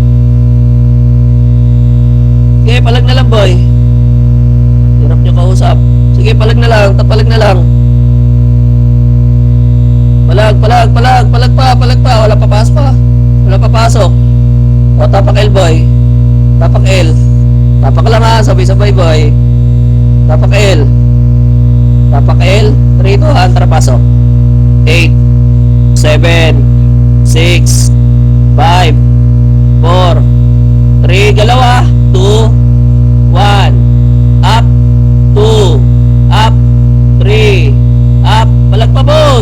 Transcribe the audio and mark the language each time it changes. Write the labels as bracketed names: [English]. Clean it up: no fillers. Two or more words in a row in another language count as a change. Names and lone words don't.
[Filipino] Sige, palag na lang boy. Hirap nyo kausap. Sige, palag na lang, tapalag na lang. Palag pa. Wala papasok. O, tapak L boy. Tapak L. Tapak lang ha, sabay-sabay boy. Tapak L. 3, 2, 1, tara pasok. 8, 7, 6, 5, 4, 3, galaw ha. 2, 1, up, 2, up, 3, up, palag pa boss.